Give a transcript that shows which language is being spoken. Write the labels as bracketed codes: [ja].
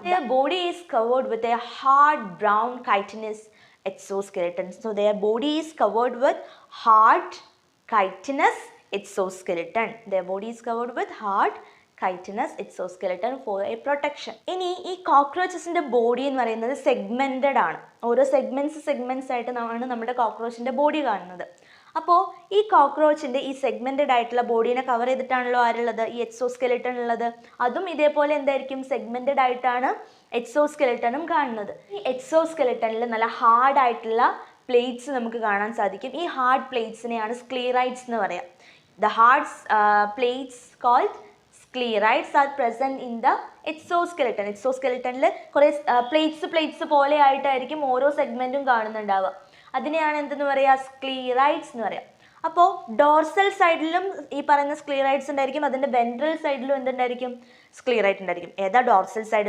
[en] Their body is covered with a hard brown chitinous exoskeleton. So their body is covered with hard chitinous exoskeleton. Their body is covered with hard chitinous exoskeleton for a protection. [ml] ഇനി ഈ കോക്രോച്ചസിൻ്റെ body എന്ന് പറയുന്നത് segmented ആണ്. ഓരോ segments ആയിട്ട് നമ്മുടെ കോക്രോച്ചിൻ്റെ body കാണുന്നത്. അപ്പോൾ ഈ കോക്രോച്ചിൻ്റെ ഈ സെഗ്മെൻറ്റഡ് ആയിട്ടുള്ള ബോഡീനെ കവർ ചെയ്തിട്ടാണല്ലോ ആരുള്ളത്, ഈ എക്സോസ്കെലട്ടൺ ഉള്ളത്. അതും ഇതേപോലെ എന്തായിരിക്കും, സെഗ്മെൻറ്റഡ് ആയിട്ടാണ് എക്സോസ്കെലട്ടണും കാണുന്നത്. ഈ എക്സോസ്കെലട്ടണിൽ നല്ല ഹാർഡായിട്ടുള്ള പ്ലേറ്റ്സ് നമുക്ക് കാണാൻ സാധിക്കും. ഈ ഹാർഡ് പ്ലേറ്റ്സിനെയാണ് സ്ക്ലീറൈഡ്സ് എന്ന് പറയാം. [en] The hard plates called sclerites are present in the exoskeleton. [ml] എക്സോസ്കെലറ്റനിൽ കുറേ പ്ലേറ്റ്സ് പോലെ ആയിട്ടായിരിക്കും ഓരോ സെഗ്മെൻറ്റും കാണുന്നുണ്ടാവുക. അതിനെയാണ് എന്തെന്ന് പറയുക? സ്ക്ലീറൈഡ്സ് എന്ന് പറയാം. അപ്പോൾ ഡോർസൽ സൈഡിലും ഈ പറയുന്ന സ്ക്ലീറൈഡ്സ് ഉണ്ടായിരിക്കും, അതിൻ്റെ വെൻട്രൽ സൈഡിലും എന്തുണ്ടായിരിക്കും? സ്ക്ലീറൈറ്റ് ഉണ്ടായിരിക്കും. ഏതാ ഡോർസൽ സൈഡ്?